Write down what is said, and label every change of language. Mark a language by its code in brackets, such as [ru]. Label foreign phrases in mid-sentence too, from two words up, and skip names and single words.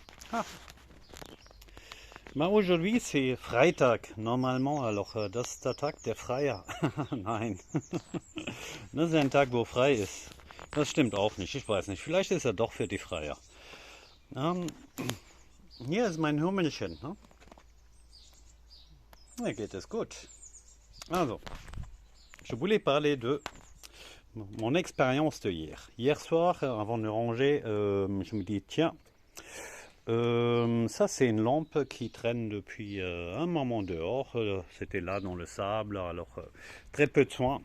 [fr] Ah, aujourd'hui c'est Freitag, normalement, alors [de] das ist der Tag der Freier. Nein, das ist ein Tag, wo frei ist. Das stimmt auch nicht, ich weiß nicht, vielleicht ist er doch für die Freier. Ähm, Hier ist mein Hummelchen, ne? Mir geht es gut. Also, [fr] je voulais parler de mon expérience de hier. Hier soir, avant de ranger, je me dis, tiens, ça c'est une lampe qui traîne depuis un moment dehors. C'était là dans le sable, alors très peu de soins.